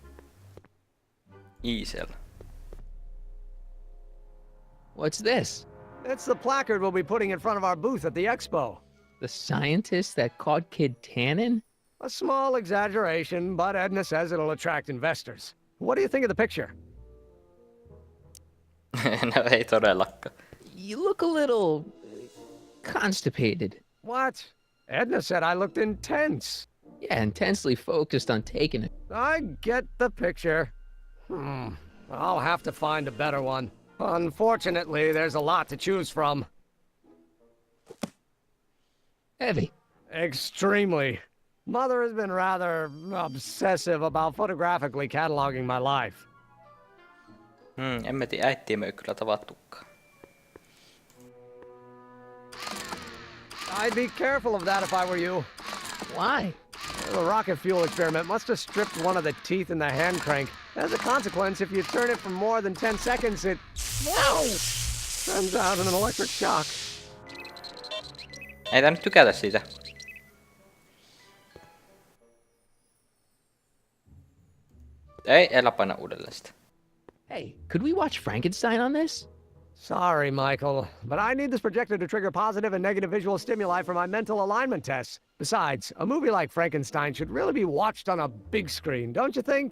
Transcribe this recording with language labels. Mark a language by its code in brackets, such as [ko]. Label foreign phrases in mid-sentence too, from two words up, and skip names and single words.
[en] Easel. What's this? It's the placard we'll be putting in front of our booth at the expo. The scientist that caught Kid Tannen? A small exaggeration, but Edna says it'll attract investors. What do you think of the picture? [fi] No ei todellakaan. [en] You look a little constipated. What? Edna said I looked intense. Yeah, intensely focused on taking it. I get the picture. I'll have to find a better one. Unfortunately, there's a lot to choose from. Heavy. Extremely. Mother has been rather obsessive about photographically cataloging my life. [fi] En mä tiedä, äittiä ei kyllä tavattukaan. [en] I'd be careful of that if I were you. Why? The rocket fuel experiment must have stripped one of the teeth in the hand crank. As a consequence, if you turn it for more than 10 seconds, it sends out an electric shock. [fi] Ei tää nyt tykätä siitä. Ei, älä paina uudelleen sitä. [en] Hey, could we watch Frankenstein on this? Sorry, Michael, but I need this projector to trigger positive and negative visual stimuli for my mental alignment tests. Besides, a movie like Frankenstein should really be watched on a big screen, don't you think?